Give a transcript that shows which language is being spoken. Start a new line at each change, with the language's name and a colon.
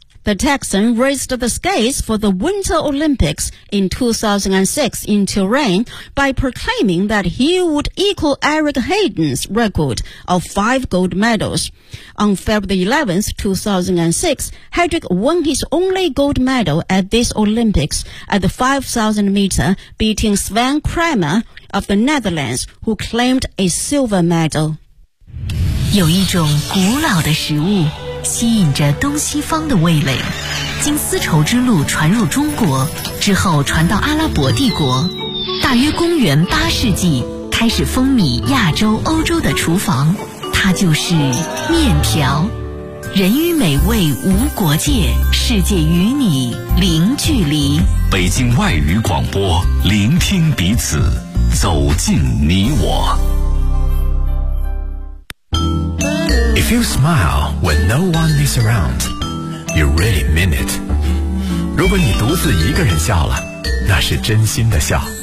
English: The Texan raised the skates for the Winter Olympics in 2006 in Turin by proclaiming that he would equal Eric Hayden's record of 5 gold medals. On February 11, 2006, Hedrick won his only gold medal at this Olympics at the 5,000 meter, beating Sven Kramer of the Netherlands, who claimed a silver medal.
Chinese: 有一种古老的食物吸引着东西方的味蕾，经丝绸之路传入中国之后传到阿拉伯帝国，大约公元八世纪开始风靡亚洲欧洲的厨房，它就是面条。人与美味无国界，世界与你零距离。北京外语广播，聆听彼此，走进你我。
English: If you smile when no one is around, you really mean it.
Chinese: 如果你独自一个人笑了，那是真心的笑。